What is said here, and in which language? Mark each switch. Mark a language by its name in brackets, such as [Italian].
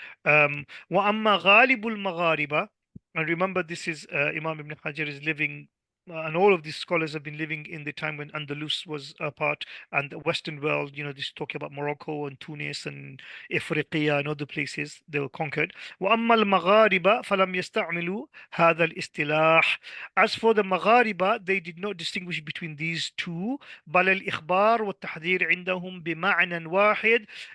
[Arabic] وأما غالب المغاربة, [English] and remember this is Imam Ibn Hajar is living, and all of these scholars have been living in the time when Andalus was a part, and the Western world, this is talking about Morocco and Tunis and Ifriqiya and other places they were conquered. [Arabic] وأما المغاربة فلم يستعملوا هذا الاصطلاح. [English] As for the Maghariba, they did not distinguish between these two. [Arabic] بل الإخبار والتحذير عندهم بمعنى واحد.